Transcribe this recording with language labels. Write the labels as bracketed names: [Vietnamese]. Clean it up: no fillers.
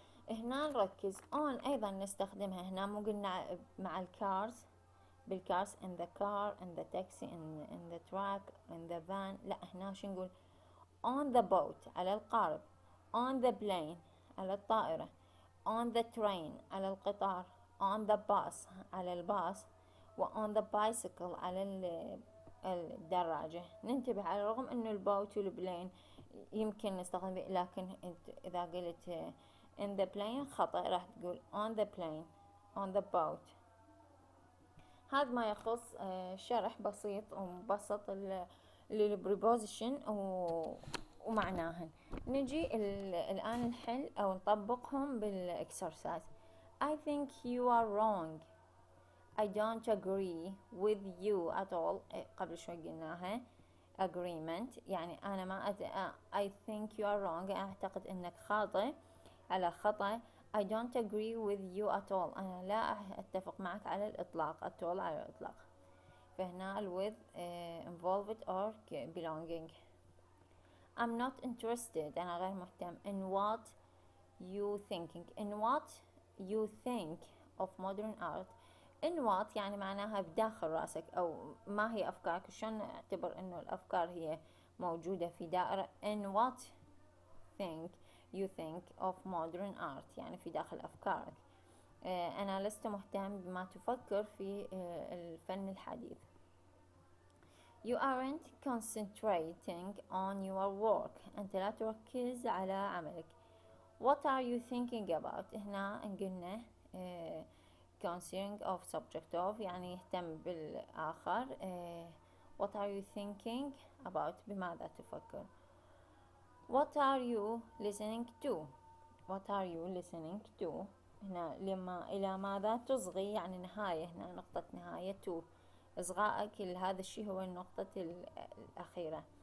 [Arabic] هنا نركز [English] on [Arabic] أيضا نستخدمها هنا، مو قلنا مع الكارز بالكارز [English] in the car in the taxi in the truck in the van. [Arabic] لا هنا شو نقول [English] on the boat [Arabic] على القارب، [English] on the plane [Arabic] على الطائرة، [English] on the train [Arabic] على القطار، [English] on the bus [Arabic] على الباص، و [English] on the bicycle [Arabic] على الدراجة. ننتبه على الرغم انه البوت والبلين يمكن نستخدم، لكن اذا قلت [English] in the plane [Arabic] خطأ، راح تقول [English] on the plane on the boat. [Arabic] هذا ما يخص شرح بسيط ومبسط للبريبوزيشن ومعناهن. نجي الآن نحل أو نطبقهم بالإكسرسايز. [English] I think you are wrong. I don't agree with you at all. [Arabic] قبل شوي قلناها agreement، يعني أنا ما [English] I think you are wrong، [Arabic] أعتقد أنك خاطئ على خطأ. [English] I don't agree with you at all، [Arabic] أنا لا أتفق معك على الإطلاق. [English] at all [Arabic] على الإطلاق. [English] فهنا with involved or belonging. I'm not interested، [Arabic] أنا غير مهتم [English] in what you thinking. in what you think of modern art. [Arabic] in what يعني معناها بداخل راسك، أو ما هي أفكارك، شلون نعتبر إنه الأفكار هي موجودة في دائرة. [English] in what think you think of modern art [Arabic] يعني في داخل أفكارك. أنا لست مهتم بما تفكر في الفن الحديث. [English] You aren't concentrating on your work، [Arabic] أنت لا تركز على عملك. [English] What are you thinking about؟ [Arabic] هنا قلنا [English] concerning of subject of [Arabic] يعني يهتم بالآخر. [English] What are you thinking about؟ [Arabic] بماذا تفكر. [English] What are you listening to؟ What are you listening to؟ [Arabic] هنا لما إلى ماذا تصغي، يعني نهاية، هنا نقطة نهاية [English] to. [Arabic] إصغائك لهذا الشيء هو النقطة الأخيرة.